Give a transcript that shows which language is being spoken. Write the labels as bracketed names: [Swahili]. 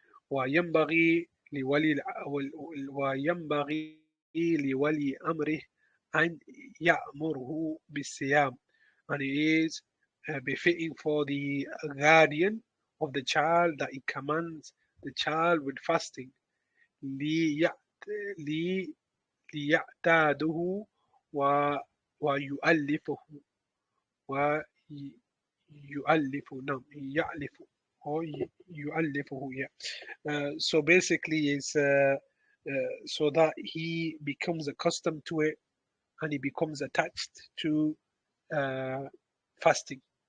[Arabic] وينبغي لولي وينبغي لولي أمره أن يأمره بالصيام, [English] and it is befitting for the guardian of the child that he commands the child with fasting. [Arabic] ليعت- لي- ليعتاده ويؤلفه ويؤلف نعم يألف or يؤلفه, yeah. [English] So basically it's so that he becomes accustomed to it, and he becomes attached to uh, fasting.